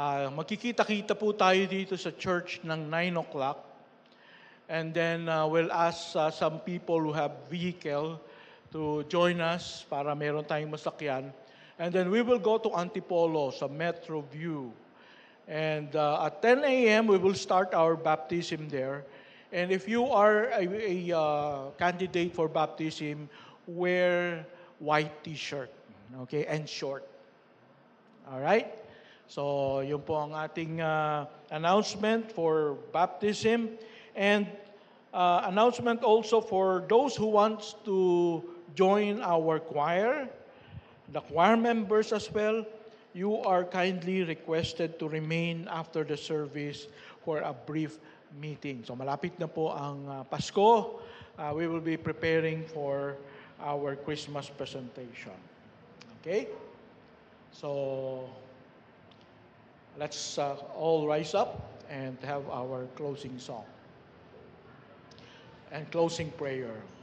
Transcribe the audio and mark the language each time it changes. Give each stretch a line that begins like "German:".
Filipino: Magkikita-kita po tayo dito sa church ng 9 o'clock.
English: And then we'll ask some people who have vehicle to join us
Filipino: para meron tayong masakyan.
English: And then we will go to Antipolo sa Metro View. And at 10 a.m., we will start our baptism there. And if you are a candidate for baptism, wear white t-shirt, okay, and short. All right?
Filipino: So, yun po ang ating announcement for baptism.
English: And announcement also for those who wants to join our choir, the choir members as well. You are kindly requested to remain after the service for a brief meeting.
Filipino: So malapit na po ang Pasko.
English: We will be preparing for our Christmas presentation. Okay? So let's all rise up and have our closing song and closing prayer.